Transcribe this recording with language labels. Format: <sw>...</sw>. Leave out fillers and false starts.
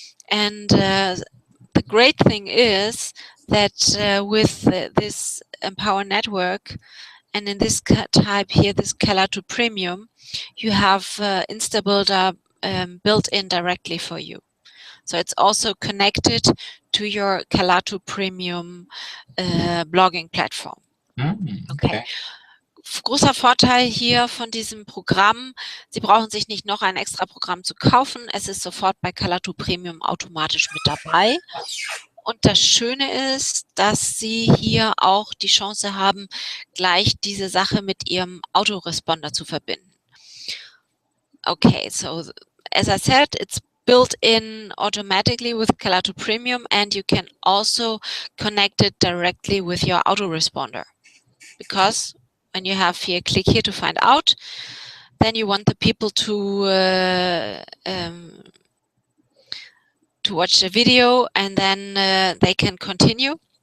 <en>And the great thing is that with this Empower network, and in this type here, this Calato Premium, you have Instabuilder built in directly for you. So it's also connected to your Calato Premium blogging platform. Okay.</en> <de>Großer Vorteil hier von diesem Programm, Sie brauchen sich nicht noch ein extra Programm zu kaufen. Es ist sofort bei Calato Premium automatisch mit dabei. Und das Schöne ist, dass Sie hier auch die Chance haben, gleich diese Sache mit Ihrem Autoresponder zu verbinden.</de> <en>Okay, so as I said, it's built in automatically with Calato Premium, and you can also connect it directly with your autoresponder. Because when you have here, click here to find out, then you want the people to watch the video, and then they can continue.</en>